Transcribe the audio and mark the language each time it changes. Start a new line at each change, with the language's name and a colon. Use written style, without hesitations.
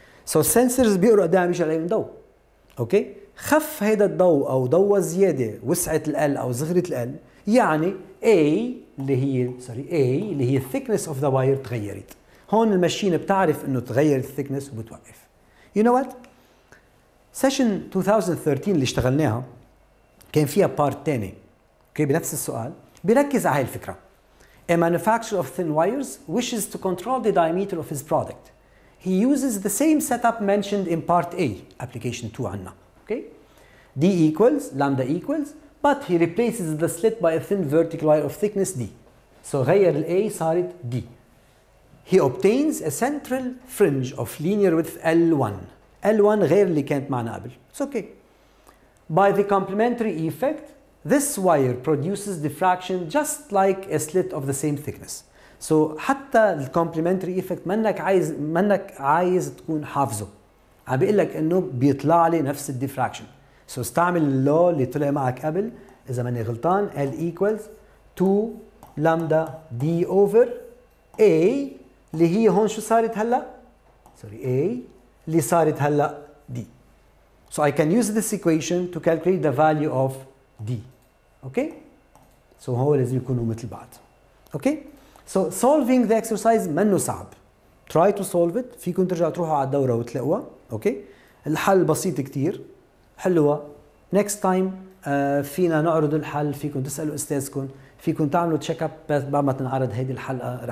Arabic: سو السنسرز بيقروا قد ايه عم يجي عليهم ضوء. اوكي؟ خف هيدا الضوء او ضوء زياده وسعه ال او صغرت ال، يعني A اللي هي A اللي هي الثيكنس اوف ذا واير تغيرت. هون الماشين بتعرف انه تغير الثيكنس وبتوقف. يو نو وات؟ سيشن 2013 اللي اشتغلناها كان فيها بارت ثاني اوكي بنفس السؤال بيركز على هاي الفكره.
English: A manufacturer of thin wires wishes to control the diameter of his product. He uses the same setup mentioned in part A, application 2
Arabic: عنا.
English: Okay? D equals, lambda equals, but he replaces the slit by a thin vertical wire of thickness D. So
Arabic: غير ال A صارت D.
English: He obtains a central fringe of linear width L1.
Arabic: L1 غير اللي كانت معنا قبل.
English: It's okay. By the complementary effect, this wire produces diffraction just like a slit of the same thickness.
Arabic: So حتى ال complementary effect منك عايز تكون حافظه. عم بيقول لك انه بيطلع لي نفس الديفراكشن. So استعمل اللو اللي طلع معك قبل اذا ماني غلطان
English: L equals 2 lambda D over A
Arabic: اللي هي هون شو صارت هلا؟ A اللي صارت هلا D.
English: So I can use this equation to calculate the value of D. Okay?
Arabic: So هو لازم يكونوا مثل بعض.
English: Okay? So solving the exercise
Arabic: منه صعب.
English: Try to solve it.
Arabic: فيكم ترجعوا تروحوا على الدورة وتلاقوها. Okay? الحل بسيط كتير. حلوة.
English: Next time
Arabic: فينا نعرض الحل، فيكم تسألوا أستاذكم، فيكم تعملوا تشيك اب بعد ما تنعرض هيدي الحلقة.